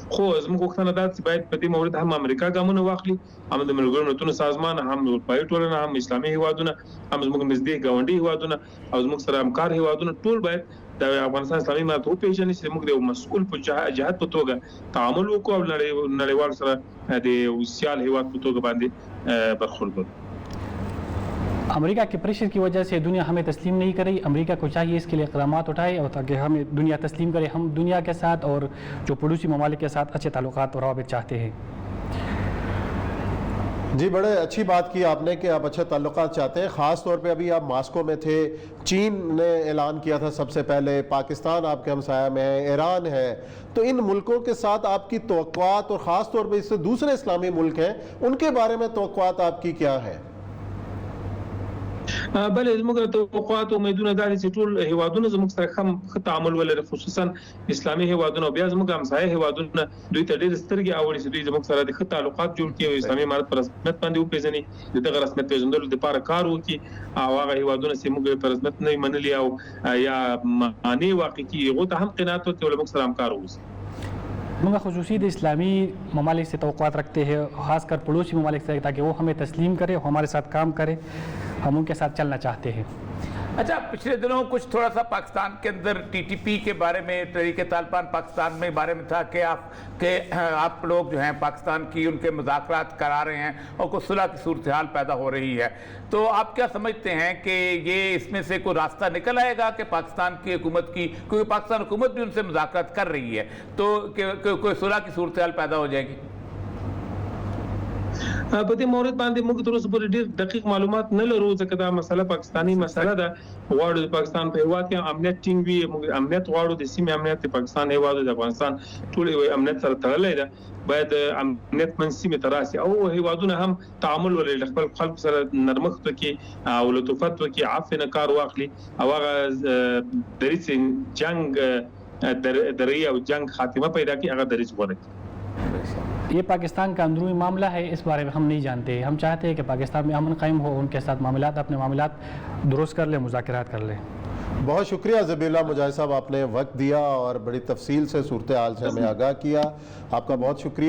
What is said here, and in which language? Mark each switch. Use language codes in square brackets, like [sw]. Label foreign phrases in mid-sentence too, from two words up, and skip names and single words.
[ps] خو زموږ غوښتنه دا چې باید په دې مورد هم امریکا ګامونه واخلي، هم د ملګرو ملتونو سازمان، هم اروپایي ټولنه، هم اسلامي هیوادونه، هم زموږ نږدې ګاونډي هیوادونه او زموږ سره همکار هیوادونه ټول باید د افغانستان اسلامي امارت وپېژني چې موږ د مسؤل په جهت په توګه تعامل وکړو او نړیوال سره د یو سیال هیواد په توګه باندې برخورد وکړو. [ur] امریکہ کے پریشر کی وجہ سے دنیا ہمیں تسلیم نہیں کر رہی. امریکہ کو چاہیے اس کے لیے اقدامات اٹھائے اور تاکہ ہمیں دنیا تسلیم کرے. ہم دنیا کے ساتھ اور جو پڑوسی ممالک کے ساتھ اچھے تعلقات اور روابط چاہتے ہیں. جی بڑے اچھی بات کی آپ نے کہ آپ اچھے تعلقات چاہتے ہیں. خاص طور پہ ابھی آپ ماسکو میں تھے، چین نے اعلان کیا تھا سب سے پہلے، پاکستان آپ کے ہمسایہ میں ہے، ایران ہے. تو ان ملکوں کے ساتھ آپ کی توقعات اور خاص طور پہ اس سے دوسرے اسلامی ملک ہیں ان کے بارے میں توقعات آپ کی کیا ہیں؟ [ps] بلې زموږ د توقعات او امیدونه دا دي چې ټول هیوادونه زموږ سره ښه تعامل ولري، خصوصا اسلامي هیوادونه او بیا زموږ همسایه هیوادونه دوی ته ډېرې سترګې اړوي چې دوی زموږ سره د ښه تعلقات جوړ کړي او اسلامي امارت په رسمیت باندې وپېژني، د دغه رسمیت پېژندلو دپاره کار وکړي او هغه هیوادونه چې موږ په رسمیت نه وي منلي او یا مانع واقع کړي هغو ته هم قناعت وکړي او له موږ سره همکار واوسي. [ur] منگا خصوصی اسلامی ممالک سے توقعات رکھتے ہیں، خاص کر پڑوسی ممالک سے، تاکہ وہ ہمیں تسلیم کرے، ہمارے ساتھ کام کرے، ہم ان کے ساتھ چلنا چاہتے ہیں. اچھا، پچھلے دنوں کچھ تھوڑا سا پاکستان کے اندر TTP کے بارے میں، تحریک طالبان پاکستان میں بارے میں تھا کہ آپ لوگ جو ہیں پاکستان کی ان کے مذاکرات کرا رہے ہیں اور کچھ صلح کی صورت حال پیدا ہو رہی ہے. تو آپ کیا سمجھتے ہیں کہ یہ اس میں سے کوئی راستہ نکل آئے گا کہ پاکستان کی حکومت کی، کیونکہ پاکستان حکومت بھی ان سے مذاکرات کر رہی ہے، تو کوئی صلح کی صورت حال پیدا ہو جائے گی? [ps] په دې مورد باندې موږ تر اوسه پورې ډېر دقیق معلومات نه لرو ځکه دا مسله پاکستاني مسله ده. غواړو د پاکستان په هیواد کې امنیت ټینګ وي، موږ امنیت غواړو، د سیمې امنیت د پاکستان هیواد د افغانستان ټول امنیت سره تړلی ده. باید امنیت من سیمې ته راسي او هیوادونه هم تعامل ولري، خپل خلکو سره نرمښت وکړي او لطافت وکړي، عفو نه کار واخلي او هغه دریځ جنگ دري او جنگ خاتمه پیدا کړي، هغه دریځ غوره کړي. [ur] یہ پاکستان کا اندرونی معاملہ ہے، اس بارے میں ہم نہیں جانتے. ہم چاہتے ہیں کہ پاکستان میں امن قائم ہو، ان کے ساتھ اپنے معاملات درست کر لیں، مذاکرات کر لیں. بہت شکریہ ذبیح اللہ مجاہد صاحب، آپ نے وقت دیا اور بڑی تفصیل سے صورتحال سے ہمیں آگاہ کیا. آپ کا بہت شکریہ.